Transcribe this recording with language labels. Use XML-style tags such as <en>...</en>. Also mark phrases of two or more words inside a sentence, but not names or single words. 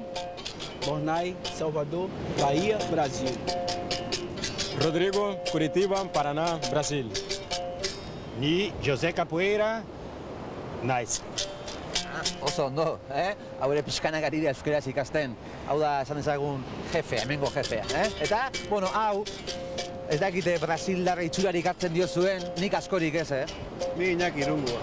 <eu>Bornai, Salvador, Bahia, Brasil. Rodrigo, Curitiba, Paraná, Brasil. Ni José Capoeira, naiz. Oso ondo, hau ere pixkanak ari da euskeraz ikasten. Hau da, esan dezagun, jefea, hemengo jefea. Eta, bueno, hau, ez dakite Brasildarra itxurarik hartzen diozuen, nik askorik ez, Ni Iñaki Irungoa.</eu>